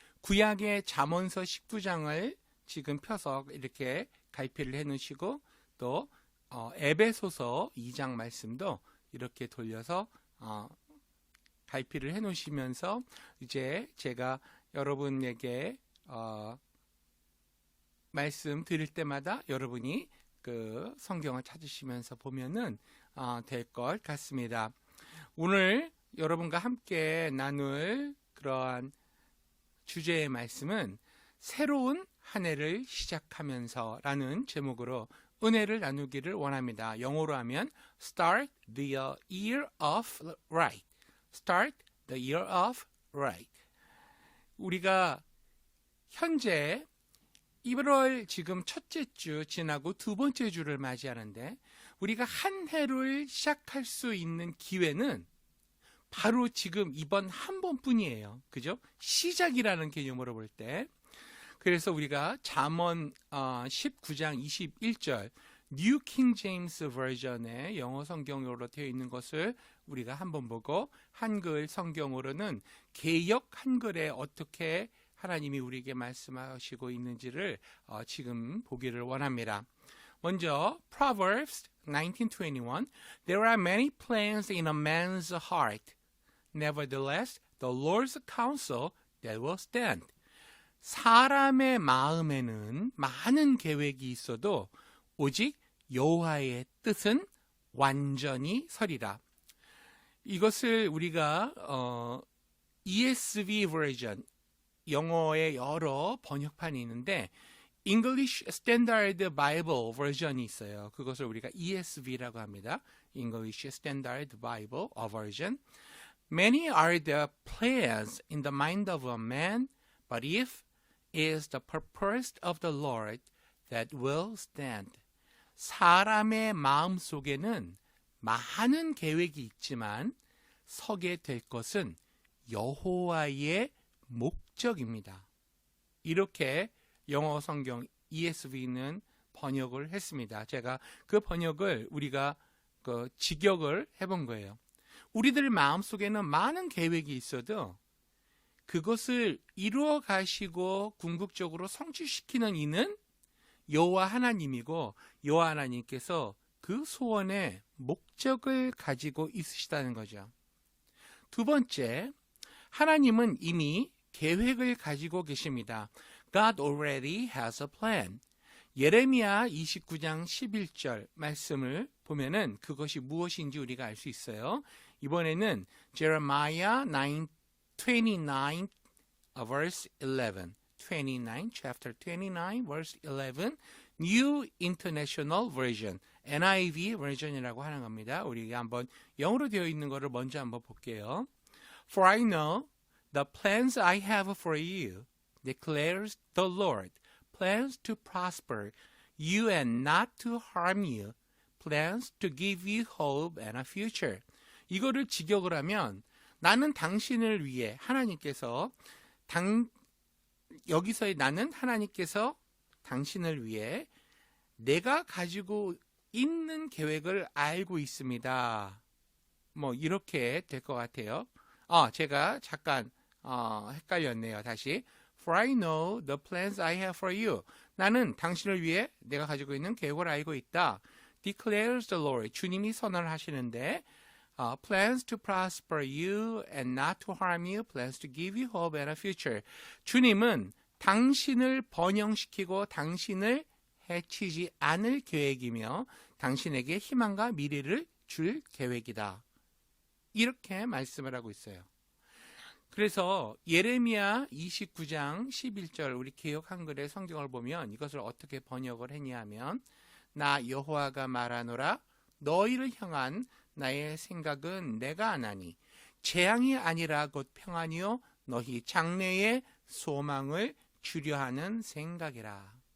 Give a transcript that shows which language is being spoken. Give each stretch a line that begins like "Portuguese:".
Korean: 구약의 잠언서 19장을 지금 펴서 이렇게 갈피를 해 놓으시고 또 에베소서 2장 말씀도 이렇게 돌려서 갈피를 해 놓으시면서 이제 제가 여러분에게 말씀 드릴 때마다 여러분이 그 성경을 찾으시면서 보면은 될 것 같습니다. 오늘 여러분과 함께 나눌 그러한 주제의 말씀은 새로운 한 해를 시작하면서 라는 제목으로 은혜를 나누기를 원합니다.
English: 영어로 하면 Start the year of right. Start the year of right.
Korean: 우리가 현재 1월 지금 첫째 주 지나고 두 번째 주를 맞이하는데 우리가 한 해를 시작할 수 있는 기회는 바로 지금 이번 한 번뿐이에요. 그죠? 시작이라는 개념으로 볼 때. 그래서 우리가 잠언 19장 21절 New King James Version의 영어 성경으로 되어 있는 것을 우리가 한번 보고 한글 성경으로는 개역 한글에 어떻게 하나님이 우리에게 말씀하시고 있는지를 지금 보기를 원합니다. 먼저
English: Proverbs 19:21 There are many plans in a man's heart. Nevertheless, the Lord's counsel that will stand.
Korean: 사람의 마음에는 많은 계획이 있어도 오직 여호와의 뜻은 완전히 서리라. 이것을 우리가 ESV 버전, 영어의 여러 번역판이 있는데 English Standard Bible 버전이 있어요. 그것을 우리가 ESV라고 합니다.
English: English Standard Bible version. Many are the plans in the mind of a man, but if is the purpose of the Lord that will stand.
Korean: 사람의 마음 속에는 많은 계획이 있지만 서게 될 것은 여호와의 목적입니다. 이렇게 영어 성경 ESV는 번역을 했습니다. 제가 그 번역을 우리가 직역을 해본 거예요. 우리들 마음속에는 많은 계획이 있어도 그것을 이루어 가시고 궁극적으로 성취시키는 이는 여호와 하나님이고 여호와 하나님께서 그 소원의 목적을 가지고 있으시다는 거죠. 두 번째, 하나님은 이미 계획을 가지고 계십니다.
English: God already has a plan.
Korean: 예레미야 29장 11절 말씀을 보면은 그것이 무엇인지 우리가 알 수 있어요. 이번에는
English: Jeremiah 29 verse 11. 29, chapter 29, verse 11, New International Version, NIV version
Korean: 이라고 하는 겁니다. 우리가 한번 영어로 되어 있는 거를 먼저 한번 볼게요.
English: For I know the plans I have for you, declares the Lord, plans to prosper you and not to harm you, plans to give you hope and a future.
Korean: 이거를 직역을 하면 나는 당신을 위해 하나님께서 여기서의 나는 하나님께서 당신을 위해 내가 가지고 있는 계획을 알고 있습니다. 뭐 이렇게 될 것 같아요. 제가 잠깐 헷갈렸네요. 다시.
English: For I know the plans I have for you.
Korean: 나는 당신을 위해 내가 가지고 있는 계획을 알고 있다.
English: Declares the Lord.
Korean: 주님이 선언을 하시는데
English: plans to prosper you and not to harm you, plans to give you hope and a future.
Korean: 주님은 당신을 번영시키고 당신을 해치지 않을 계획이며 당신에게 희망과 미래를 줄 계획이다. 이렇게 말씀을 하고 있어요. 그래서 예레미야 29장 11절 우리 개역 한글의 성경을 보면 이것을 어떻게 번역을 했냐 하면 나 여호와가 말하노라 너희를 향한 나의 생각은 내가 아나니 재앙이 아니라 곧 평안이요 너희 장래의 소망을 주려 하는 생각이라.